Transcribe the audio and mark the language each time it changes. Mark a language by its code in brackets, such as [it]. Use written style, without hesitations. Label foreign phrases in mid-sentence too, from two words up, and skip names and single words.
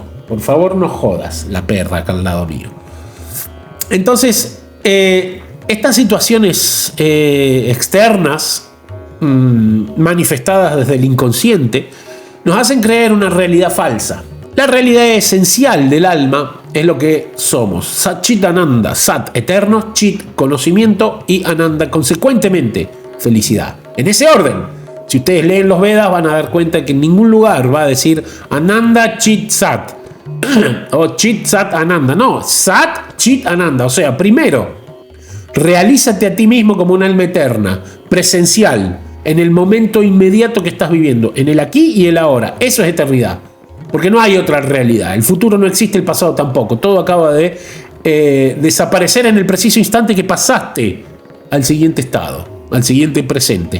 [es] Por favor, no jodas, la perra acá al lado mío. Entonces, estas situaciones externas manifestadas desde el inconsciente nos hacen creer una realidad falsa. La realidad esencial del alma es lo que somos. [sa] Sat Chit Ananda. [es] Sat, eterno, Chit, conocimiento, y Ananda, consecuentemente, felicidad. En ese orden. Si ustedes leen los Vedas van a dar cuenta que en ningún lugar va a decir [sa] Ananda Chit Sat [es] o [sa] Chit Sat Ananda. No, Sat Chit Ananda. [es] O sea, primero, realízate a ti mismo como un alma eterna, presencial, en el momento inmediato que estás viviendo, en el aquí y el ahora. Eso es eternidad, porque no hay otra realidad. El futuro no existe, el pasado tampoco. Todo acaba de desaparecer en el preciso instante que pasaste al siguiente estado, al siguiente presente.